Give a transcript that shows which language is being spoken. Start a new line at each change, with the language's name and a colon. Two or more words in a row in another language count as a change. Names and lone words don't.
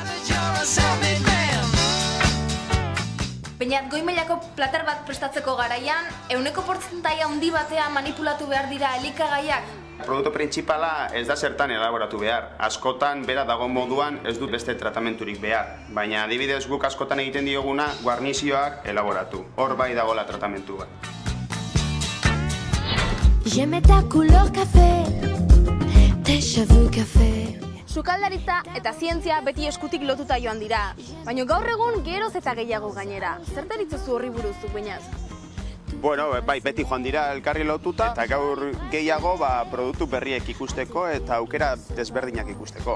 Basque: Baina goi mailako plater bat prestatzeko garaian, 100% handi batean manipulatu behar dira elikagaiak? Produktu printzipala ez da zertan elaboratu behar. Askotan, bera dago moduan ez dut beste tratamenturik behar. Baina adibidez guk askotan egiten dioguna guarnizioak elaboratu. Hor bai dagoela tratamentu bat.
French: J'aimais ta couleur café, tes cheveux café.
Basque: Sukaldaritza eta zientzia beti eskutik lotuta joan dira. Baina gaur egun geroz eta gehiago gainera. Zer deritzozu horri buruzuk bainaz? Bueno, bai, beti joan dira elkarri lotuta, eta gaur gehiago produktu berriek ikusteko eta aukera desberdinak ikusteko.